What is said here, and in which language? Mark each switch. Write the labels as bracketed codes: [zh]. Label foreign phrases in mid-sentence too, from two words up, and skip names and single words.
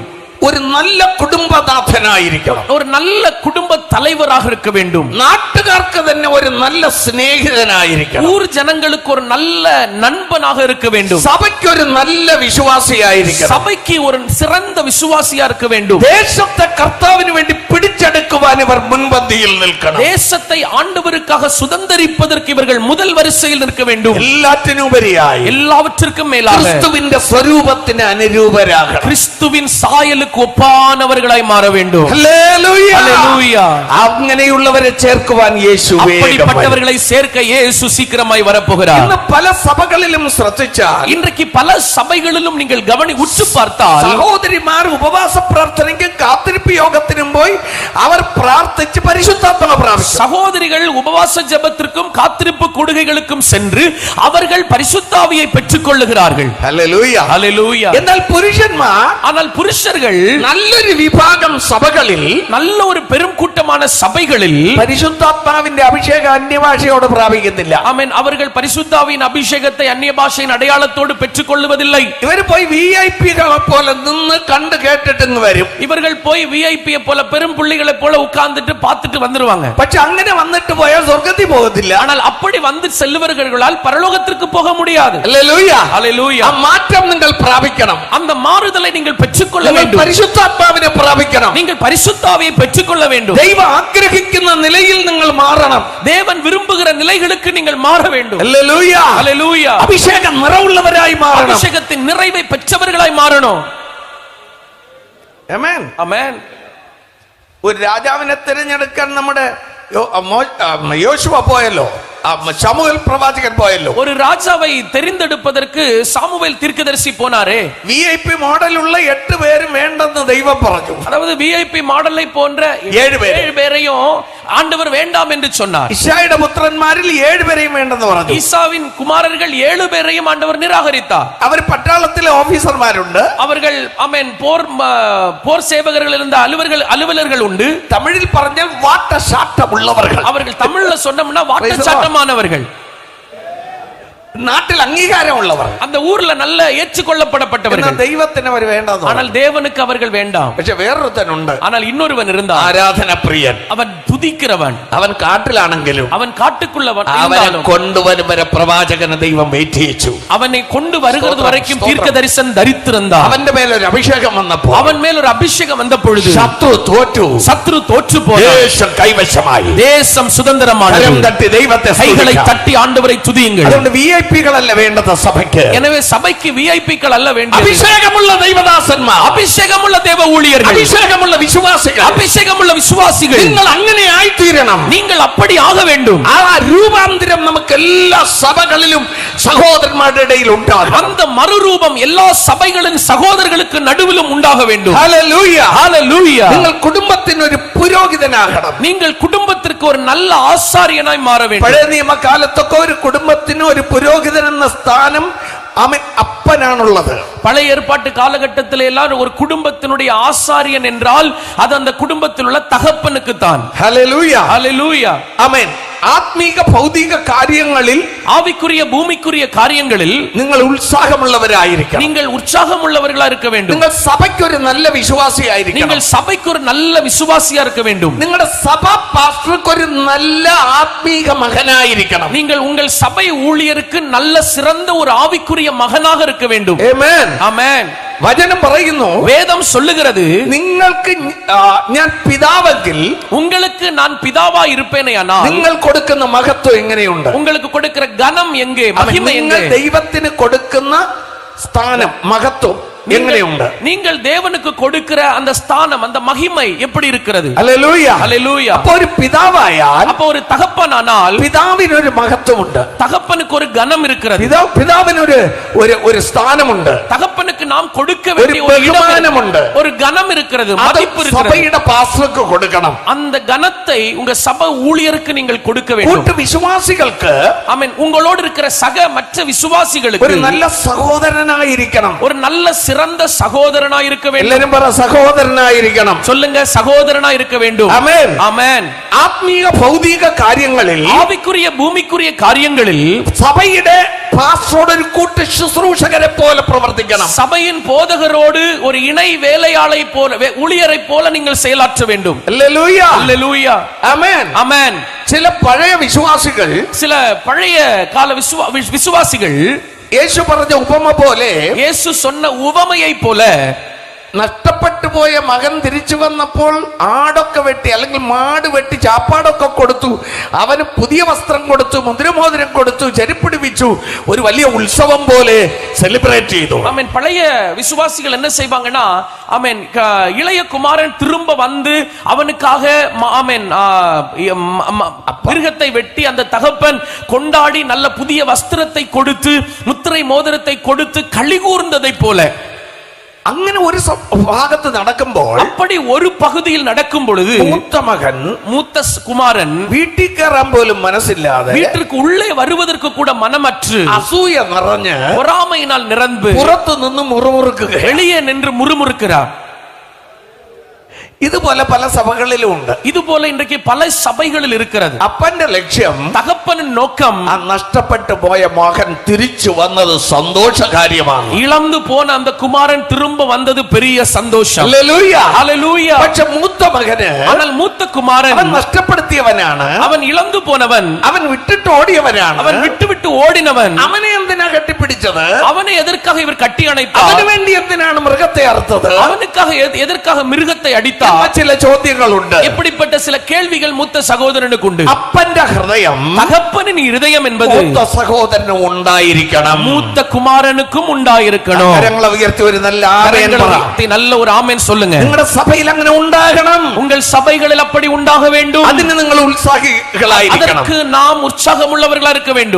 [ml] ഒരു നല്ല കുടുംബനാഥനായിരിക്കണം. [ta] ஒரு நல்ல குடும்ப தலைவராக இருக்க வேண்டும். [ml] നാട്ടുകാർക്ക് തന്നെ ഒരു നല്ല സ്നേഹിതനായിരിക്കണം. [ta] ஊர் ஜனங்களுக்கு ஒரு நல்ல நண்பனாக இருக்க வேண்டும். [ml] സഭയ്ക്ക് ഒരു നല്ല വിശ്വാസിയായിരിക്കണം. [ta] சபைக்கு ஒரு சிறந்த விசுவாசியா இருக்க வேண்டும். [ml] ദേശത്തെ കർത്താവിന് വേണ്ടി പിടിച്ചെടുക്കുവാൻ ഇവർ മുൻപന്തിയിൽ നിൽക്കണം. [ta] தேசத்தை ஆண்டவருக்காக சுதந்தரிப்பதற்கு இவர்கள் முதல் வரிசையில் நிற்க வேண்டும். [ml] എല്ലാറ്റിനുപരിയായി [ta] எல்லாவற்றிற்கும் மேலாக [ml] ക്രിസ്തുവിന്റെ സ്വരൂപത്തിന് അനുരൂപരാകണം. [ta] கிறிஸ்துவின் சாயலுக்கு ஆசாரியருக்கு ஒப்பானவர்களாய் மாற வேண்டும். [ml] ഹല്ലേലൂയ. [ta] ஹல்லேலூயா. [ml] അങ്ങനെയുള്ളവരെ ചേർക്കുവാൻ യേശു വേഗം വരും. [ta] அப்படிப்பட்டவர்களை சேர்க்க இயேசு சீக்கிரமாய் வரப்போகிறார். [ml] ഇന്ന് പല സഭകളിലും ശ്രദ്ധിച്ചാൽ [ta] இன்றைக்கு பல சபைகளிலும் நீங்கள் உற்று பார்த்தால் [ml] സഹോദരിമാർ ഉപവാസ പ്രാർത്ഥനയ്ക്കും കാത്തിരിപ്പ് യോഗത്തിനും പോയി അവർ പ്രാർത്ഥിച്ച് പരിശുദ്ധാത്മാവ് പ്രാപിച്ചു. [ta] சகோதரிகள் உபவாச ஜெபத்திற்கும் காத்திருப்பு கூடுகைகளுக்கும் சென்று அவர்கள் பரிசுத்தாவியை பெற்றுக் கொள்ளுகிறார்கள். [ml] ഹല്ലേലൂയ. [ta] ஹல்லேலூயா. [ml] എന്നാൽ പുരുഷന്മാർ, [ta] ஆனால் புருஷர்கள் [ml] നല്ലൊരു വിഭാഗം സഭകളിൽ [ta] நல்ல ஒரு பெரும் கூட்டமான சபைகளில் [ml] പരിശുദ്ധാത്മാവിന്റെ അഭിഷേകം അന്യഭാഷയോട് പ്രാപിക്കുന്നില്ല. [ta] ஆமென், அவர்கள் பரிசுத்தாவின் அபிஷேகத்தை அந்நிய பாஷையின் அடையாளத்தோடு பெற்றுக் கொள்வதில்லை. [ml] ഇവർ പോയി VIP പോലെ നിന്ന് കണ്ട് കേട്ടിട്ട് വരും. [ta] இவர்கள் போய் விஐபியை போல பெரும் புள்ளிகளை போல உட்கார்ந்துட்டு பார்த்துட்டு வந்துருவாங்க. [ml] പക്ഷെ അങ്ങനെ വന്നിട്ട് പോയാൽ സ്വർഗ്ഗത്തിൽ പോകത്തില്ല. [ta] ஆனால் அப்படி வந்து செல்லுவர்களால் பரலோகத்திற்கு போக முடியாது. [ml] ഹല്ലേലൂയ. [ta] ஹல்லேலூயா. [ml] ആ മാറ്റം നിങ്ങൾ പ്രാപിക്കണം. [ta] அந்த மாறுதலை நீங்கள் பெற்றுக்கொள்ள [ml] നിങ്ങൾ [ta] வேண்டும். [ml] പരിശുദ്ധാത്മാവിനെ പ്രാപിക്കണം. [ta] நீங்கள் பரிசுத்தாவியை பெற்றுக்கொள்ள வேண்டும். [ml] ദൈവം ആഗ്രഹിക്കുന്ന നിലയിൽ നിങ്ങൾ മാറണം. [ta] தேவன் விரும்புகிற நிலைகளுக்கு நீங்கள் மாற வேண்டும். [ml] ഹല്ലേലൂയ. [ta] ஹல்லேலூயா. [ml] അഭിഷേക നിറവുള്ളവരായി മാറണം. [ta] அபிஷேகத்தின் நிறைவை பெற்றவர்களாய் மாறணும். [ml] ആമേൻ. [ta] ஆமென். [ml] ഒരു രാജാവിനെ തിരഞ്ഞെടുക്കാൻ നമ്മുടെ യോശുവ പോയല്ലോ, ശമൂവേൽ പ്രവാചകൻ പോയല്ലോ. [ta] ஒரு ராஜாவை தெரிந்தெடுப்பதற்கு சாமுவேல் தீர்க்கதரிசி போனாரே. [ml] VIP മോഡലുള്ള 8 പേരും വേണ്ടെന്ന് ദൈവം പറഞ്ഞു. [ta] அதாவது விஐபி மாடலை போன்ற 7 பேரையும் ஆண்டவர் வேண்டாம் என்று சொன்னார். [ml] ഇശായുടെ പുത്രന്മാരിൽ 7 പേരെയും വേണ്ടെന്ന് പറഞ്ഞു. [ta] ஈசாவின் குமாரர்கள் 7 பேரையும் ஆண்டவர் நிராகரித்தார். [ml] അവർ പട്ടാളത്തിലെ ഓഫീസർമാരുണ്ട്. [ta] அவர்கள் ஆமென் போர் சேவகர்கள் இருந்த அலுவலர்கள் உண்டு. [ml] തമിഴിൽ പറഞ്ഞാൽ വാട്ടശാട്ടമുള്ളവர்கள். [ta] அவர்கள் தமிழ்ல சொன்னோம்னா வாட்டச்சாட்டமானவர்கள், [ml] നാട്ടിൽ അംഗീകാരമുള്ളവർ, [ta] அந்த ஊர்ல நல்ல ஏற்றுக்கொள்ளப்படப்பட்டவர்கள். [ml] ദൈവത്തിന് അവർ വേണ്ടെന്ന്. [ta] ஆனால் தேவனுக்கு அவர்கள் வேண்டாம். [ml] പക്ഷെ വേറൊരുത്തനുണ്ട്, [ta] ஆனால் இன்னொருவன் இருந்தான், [ml] ആരാധനപ്രിയൻ. [ta] அவன் துதிக்கிறவன். [ml] അവൻ കാട്ടിലാണെങ്കിലും [ta] அவன் காட்டுக்குள்ளவன் [ml] അവനെ [ta] இருந்தாலும் [ml] കൊണ്ടുവരും വരെ പ്രവാചകനെ ദൈവം വെയിറ്റ് ചെയ്യിച്ചു. [ta] அவனை கொண்டு வருகிறது வரைக்கும் தீர்க்க தரிசனம் தரித்திருந்தான். [ml] അവന്റെ മേലൊരു അഭിഷേകം വന്നപ്പോൾ, [ta] அவன் மேல் ஒரு அபிஷேகம் வந்த பொழுது [ml] ശത്രു തോറ്റു, [ta] சத்ரு தோற்று போனான். [ml] ദേശം കൈവശമായി. [ta] தேசம் சுதந்திரமானது. [ml] കരം തട്ടി ദൈവത്തെ [ta] கைகளை [ml] സ്തുതിക്കാം. [ta] தட்டி ആண்டവரை துதியுங்கள். [ml] അതുകൊണ്ട് വിഐപികളല്ല വേണ്ടത് സഭയ്ക്ക്. [ta] எனவே சபைக்கு விஐபிக்கள் அல்ல வேண்டியது, [ml] അഭിഷേകമുള്ള ദൈവദാസന്മാർ, [ta] அபிஷேகமுள்ள தேவ ஊழியர்கள், [ml] അഭിഷേകമുള്ള വിശ്വാസികൾ. [ta] அபிஷேகமுள்ள விசுவாசிகள். [ml] നിങ്ങൾ അങ്ങനെ ആയിത്തീരണം. [ta] நீங்கள் அப்படி ஆக வேண்டும். [ml] ആ രൂപാന്തരം നമുക്ക് എല്ലാ സഭകളിലും സഹോദരന്മാരുടെ ഇടയിൽ ഉണ്ടാകും. [ta] அந்த மறுரூபம் எல்லா சபைகளின் சகோதரர்களுக்கு நடுவிலும் உண்டாக வேண்டும். [ml] ഹല്ലേലൂയ. [ta] ஹல்லேலூயா. [ml] നിങ്ങൾ കുടുംബത്തിന് ഒരു പുരോഹിതനാകണം. [ta] நீங்கள் குடும்பத்திற்கு ஒரு நல்ல ஆசாரியனாய் மாற வேண்டும். [ml] പഴയ നിയമകാലത്തൊക്കെ ഒരു കുടുംബത്തിന് ഒരു പുരോഹിതൻ എന്ന സ്ഥാനം അവൻ അപ്പനാണുള്ളത്. [ta] பழைய ஏற்பாட்டு காலகட்டத்தில் எல்லாம் ஒரு குடும்பத்தினுடைய ஆசாரியன் என்றால் அது அந்த குடும்பத்தில் உள்ள தகப்பனுக்கு தான். [ml] ഹല്ലേലൂയ. [ta] ஹல்லேலூயா. [ml] ആമേൻ. ആത്മീക ഭൗതിക കാര്യങ്ങളിൽ [ta] ஆவிக்குரிய பூமிக்குரிய காரியங்களில் [ml] നിങ്ങൾ ഉത്സാഹമുള്ളവരായിരിക്കണം. [ta] நீங்கள் உற்சாகம் உள்ளவர்களா இருக்க வேண்டும். [ml] നിങ്ങൾ സഭയ്ക്ക് ഒരു നല്ല വിശ്വാസിയായിരിക്കണം. [ta] நீங்கள் சபைக்கு ஒரு நல்ல விசுவாசியா இருக்க வேண்டும். [ml] നിങ്ങളുടെ സഭാ പാസ്റ്റർക്ക് ഒരു നല്ല ആത്മീക മകനായിരിക്കണം. [ta] நீங்கள் உங்கள் சபை ஊழியருக்கு நல்ல சிறந்த ஒரு ஆவிக்குரிய மகனாக இருக்க வேண்டும். [ml] ആമേൻ. [ta] ஆமென். [ml] വചനം പറയുന്നു, [ta] வேதம் சொல்லுகிறது, [ml] നിങ്ങൾക്ക് ഞാൻ പിതാവെങ്കിൽ [ta] உங்களுக்கு நான் பிதாவா இருப்பேனேயானால் [ml] നിങ്ങൾ കൊടുക്കുന്ന മഹത്വം എങ്ങനെയുണ്ട്? [ta] உங்களுக்கு கொடுக்கிற கனம் எங்கே, மகிமை [ml] നിങ്ങൾ [ta] எங்கே? [ml] ദൈവത്തിന് കൊടുക്കുന്ന സ്ഥാനം, മഹത്വം എങ്ങനെയുണ്ട്? [ta] நீங்கள் தேவனுக்கு கொடுக்கிற அந்த ஸ்தானம், அந்த மகிமை எப்படி இருக்கிறது? [ml] ഹല്ലേലൂയ. [ta] ஹல்லேலூயா. [ml] അപ്പൊ ഒരു പിതാവായാൽ [ta] அப்ப ஒரு தகப்பனானால் [ml] പിതാവിനൊരു മഹത്വമുണ്ട്. [ta] தகப்பனுக்கு ஒரு கனம் இருக்கிறது. [ml] പിതാവിനൊരു ഒരു സ്ഥാനമുണ്ട്. [ta] தகப்பனுக்கு நாம் கொடுக்க [ml] ഒരു [ta] வேண்டிய ஒரு இடம் [ml] ബഹുമാനമുണ്ട്. [ta] இருக்கிறது. ஒரு கனம் இருக்கிறது, [ml] അത് [ta] மதிப்பு இருக்கிறது. [ml] സഭയുടെ പാസ്റ്റർക്ക് കൊടുക്കണം. [ta] அந்த கனத்தை உங்க சபை ஊழியருக்கு நீங்கள் கொடுக்க வேண்டும். [ml] കൂട്ടു വിശ്വാസികൾക്ക് [ta] ஆமென். உங்களோடு இருக்கிற சக மற்ற [ml] ഒരു [ta] விசுவாசிகளுக்கு [ml] നല്ല സഹോദരനായിരിക്കണം. [ta] ஒரு நல்ல சிறந்த சகோதரனாய் இருக்க வேண்டும். [ml] എല്ലാരും പറ, സഹോദരനായിരിക്കണം. [ta] சொல்லுங்க, சகோதரனா இருக்க வேண்டும். [ml] ആമേൻ. [ta] ஆமென். [ml] ആത്മീക ഭൗതിക കാര്യങ്ങളിൽ [ta] ஆவிக்குரிய பூமிக்குரிய காரியங்களில் [ml] സഭയുടെ പാസ്റ്ററോട് ഒരു കൂട്ട് ശുശ്രൂഷകരെ പോലെ പ്രവർത്തിക്കണം. [ta] சபையின் போதகரோடு ஒரு இணை வேலையாளை போல, ஊழியரை போல நீங்கள் செயலாற்ற வேண்டும். [ml] ഹല്ലേലൂയ. [ta] ஹல்லேலூயா. [ml] ആമേൻ. [ta] ஆமென். [ml] ചില പഴയ വിശ്വാസികൾ [ta] சில பழைய கால விசுவாசிகள் [ml] യേശു പറഞ്ഞ ഉപമ പോലെ [ta] இயேசு சொன்ன உவமையை போல [ml] നഷ്ടപ്പെട്ടു പോയ മകൻ തിരിച്ചു വന്നപ്പോൾ ആടൊക്കെ വെട്ടി അല്ലെങ്കിൽ മാട് വെട്ടി ചാപ്പാടൊക്കെ കൊടുത്തു, അവന് പുതിയ വസ്ത്രം കൊടുത്തു, മുദ്രമോതിരം കൊടുത്തു, ചെരുപ്പിടിപ്പിച്ചു, ഒരു വലിയ ഉത്സവം പോലെ സെലിബ്രേറ്റ് ചെയ്തു. [ta] ஆமென். பழைய விசுவாசிகள் என்ன செய்வாங்கன்னா, ஆமென், இளைய குமாரன் திரும்ப வந்து அவனுக்காக ஆமென் மிருகத்தை வெட்டி அந்த தகப்பன் கொண்டாடி நல்ல புதிய வஸ்திரத்தை கொடுத்து முத்திரை மோதிரத்தை கொடுத்து களி கூர்ந்ததை போல [ml] അങ്ങനെ ഒരു ഭാഗത്ത് നടക്കുമ്പോൾ, [ta] அப்படி ஒரு பகுதியில் நடக்கும் பொழுது [ml] മൂത്ത മകൻ, [ta] மூத்த குமாரன் [ml] വീട്ടിൽ കയറാൻ പോലും മനസ്സില്ലാതെ, [ta] வீட்டிற்கு உள்ளே வருவதற்கு கூட மனமற்று, [ml] അസൂയ നിറഞ്ഞ് [ta] பொறாமையினால் நிரம்பு [ml] പുറത്തു നിന്ന് മുറുമുറുക്കുക. [ta] வெளியே நின்று முறுமுறுக்கிறார். [ml] ഇതുപോലെ പല സഭകളിലും ഉണ്ട്. [ta] இது போல இன்றைக்கு பல சபைகளில் இருக்கிறது. [ml] അപ്പന്റെ ലക്ഷ്യം, [ta] தகப்பனின் நோக்கம், [ml] ആ നഷ്ടപ്പെട്ടു പോയ മകൻ തിരിച്ചു വന്നത് സന്തോഷകാര്യമാണ്. [ta] இழந்து போன அந்த குமாரன் திரும்ப வந்தது பெரிய சந்தோஷம். [ml] ഹല്ലേലൂയ. [ta] ஹல்லேலூயா. [ml] പക്ഷെ മൂത്ത മകന്, [ta] ஆனால் மூத்த குமாரன் [ml] അവൻ നഷ്ടപ്പെടുത്തിയവനാണ്, [ta] அவன் இழந்து போனவன், [ml] അവൻ விட்டுட்டு ஓடியവനാണ്, [ta] அவன் விட்டு ஓடினவன். [ml] അവനെ എന്തിനാ കെട്ടിപ്പിടിച്ചത്? [ta] அவனை எதற்காக இவர் கட்டி அணைத்தார்? [ml] അവന് വേണ്ടി എന്തിനാണ് മൃഗത്തെ അറുത്തത്? [ta] அவனுக்காக எதற்காக மிருகத்தை அடித்தார்? [ml] ചില ചോദ്യങ്ങളുണ്ട്. [ta] இப்படிப்பட்ட சில கேள்விகள் மூத்த சகோதரனுக்கு உண்டு. [ml] അപ്പന്റെ ഹൃദയം, [ta] தகப்பனின் இருதயம் என்பது [ml] മൂത്ത സഹോദരന് ഉണ്ടായിരിക്കണം. [ta] மூத்த குமாரனுக்கும் உண்டாயிருக்கணும். [ml] കരങ്ങളെ ഉയർത്തി ഒരു നല്ല ആമേൻ പറ. [ta] நல்ல ஒரு ആമേൻ சொல்லுங்க. [ml] നിങ്ങളുടെ സഭയിൽ അങ്ങനെ ഉണ്ടാകണം. [ta] உங்கள் சபைகளில் அப்படி உண்டாக வேண்டும். [ml] അതിന് നിങ്ങൾ ഉത്സാഹികളായിരിക്കണം. [ta] அதற்கு நாம் உற்சாகமுள்ளவர்களா இருக்க வேண்டும்.